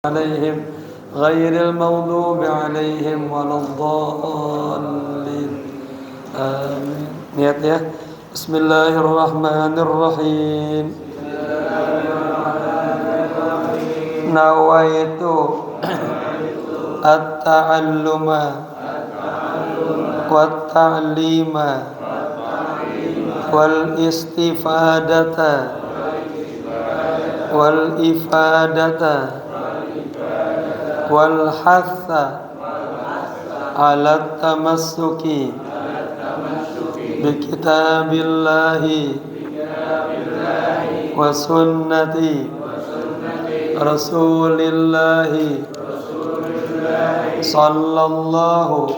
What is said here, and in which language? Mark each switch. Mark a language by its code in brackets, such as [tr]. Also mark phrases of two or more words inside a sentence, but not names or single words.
[ar] عليهم غير المغضوب عليهم ولا الضالين آمين. [id] Niat ya. [ar] Bismillahirrahmanirrahim. نويت التعلم والتعليم والاستفادة والإفادة والحث على التمسك بكتاب الله وسنة رسول الله صلى الله